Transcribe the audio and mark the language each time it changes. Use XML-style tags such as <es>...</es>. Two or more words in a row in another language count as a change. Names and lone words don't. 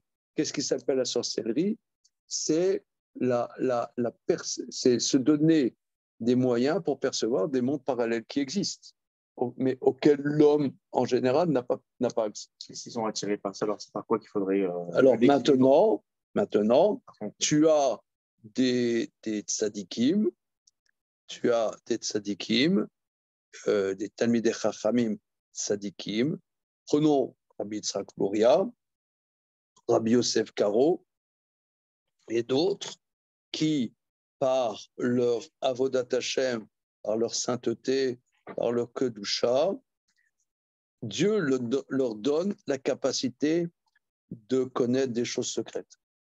<fr>Qu'est-ce qui s'appelle la sorcellerie? C'est c'est se donner des moyens pour percevoir des mondes parallèles qui existent, mais auxquels l'homme en général n'a pas accès. S'ils sont attirés par ça, alors c'est par quoi qu'il faudrait. Alors maintenant, tu as des tzadikim, des</fr> <he>תלמידי חכמים</he> <fr>tzadikim. Prenons Rabbi Yitzhak Luria, Rabbi Yosef Karo et d'autres qui, par leur</fr> <he>עבודת השם,</he> <fr>par leur sainteté, par leur kedusha, Dieu leur donne la capacité de connaître des choses secrètes.</fr>